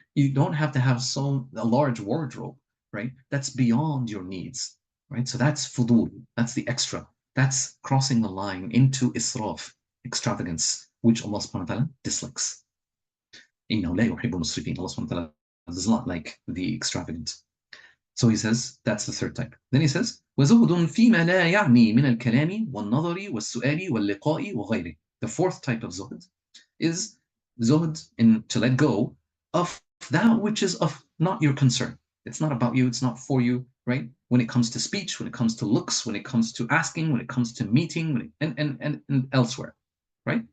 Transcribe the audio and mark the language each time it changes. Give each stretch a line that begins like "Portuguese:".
English: You don't have to have a large wardrobe, right? That's beyond your needs, right? So that's fudul, that's the extra. That's crossing the line into israf, extravagance, which Allah subhanahu wa ta'ala dislikes.
Arabic: إِنَّهُ لَا يُحِبُّ الْمُسْرِفِينَ.
English: Allah subhanahu wa ta'ala does not like the extravagant. So he says, that's the third type. Then he says,
Arabic: وَزُهْدٌ فِيمَا لَا يَعْنِي مِنَ الْكَلَامِ وَالنَّظَرِ وَالسُّؤَالِ وَاللِّقَاءِ وَغَيْرِهِ.
English: The fourth type of zuhd is zuhd to let go of that which is of not your concern. It's not about you, it's not for you, right? When it comes to speech, when it comes to looks, when it comes to asking, when it comes to meeting, and elsewhere, right?